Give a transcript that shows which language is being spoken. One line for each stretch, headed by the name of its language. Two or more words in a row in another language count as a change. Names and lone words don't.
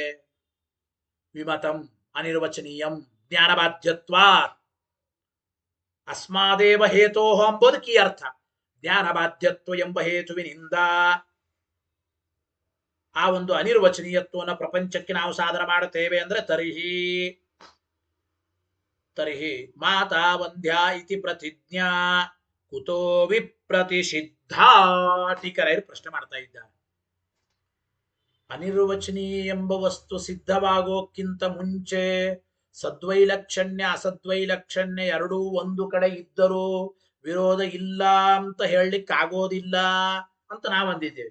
Sanskrit: ವಿಮತಂ ಅನಿರ್ವಚನೀಯಂ ಜ್ಞಾನಬಾಧ್ಯತ್ವ ಅಸ್ಮಾದೇವ ಹೇತೋ
Kannada: ಎಂಬುದಕ್ಕೆ ಅರ್ಥ. ಜ್ಞಾನಬಾಧ್ಯತ್ವ ಎಂಬ ಹೇತುವಿನಿಂದ ಆ ಒಂದು ಅನಿರ್ವಚನೀಯತ್ವವನ್ನು ಪ್ರಪಂಚಕ್ಕೆ ನಾವು ಸಾಧನ ಮಾಡುತ್ತೇವೆ ಅಂದ್ರೆ
Sanskrit: ತರ್ಹಿ ಮಾತಾ ವಂದ್ಯಾ ಇತಿ ಪ್ರತಿಜ್ಞಾ ಕುತೋ ವಿಪ್ರತಿಷಿದ್ಧ.
Kannada: ಟೀಕರಾಯರು ಪ್ರಶ್ನೆ ಮಾಡ್ತಾ ಇದ್ದಾರೆ, ಅನಿರ್ವಚನೀಯ ಎಂಬ ವಸ್ತು ಸಿದ್ಧವಾಗೋಕ್ಕಿಂತ ಮುಂಚೆ ಸದ್ವೈಲಕ್ಷಣ್ಯ ಅಸದ್ವೈಲಕ್ಷಣ್ಯ ಎರಡೂ ಒಂದು ಕಡೆ ಇದ್ದರೂ ವಿರೋಧ ಇಲ್ಲ ಅಂತ ಹೇಳಲಿಕ್ಕಾಗೋದಿಲ್ಲ ಅಂತ ನಾವು ಅಂದಿದ್ದೇವೆ.